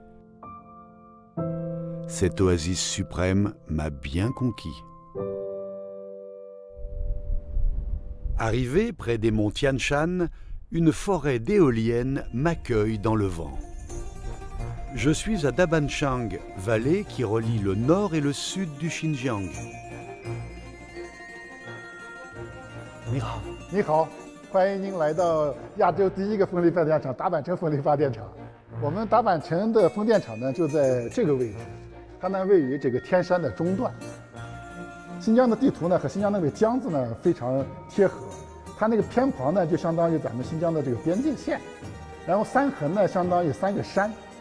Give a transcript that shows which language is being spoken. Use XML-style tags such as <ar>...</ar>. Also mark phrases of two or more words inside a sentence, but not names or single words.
<fr>Cette oasis suprême m'a bien conquis. Arrivé près des monts Tian Shan, une forêt d'éoliennes m'accueille dans le vent. Je suis à Dabanchang, vallée qui relie le nord et le sud du Xinjiang.</fr> <zh>你好，你好，欢迎您来到亚洲第一个风力发电厂——达坂城风力发电厂。我们达坂城的风电场呢，就在这个位置，它呢位于这个天山的中段。新疆的地图呢和新疆那个江字呢非常贴合，它那个偏旁呢就相当于咱们新疆的这个边界线，然后三横呢相当于3个山。</zh>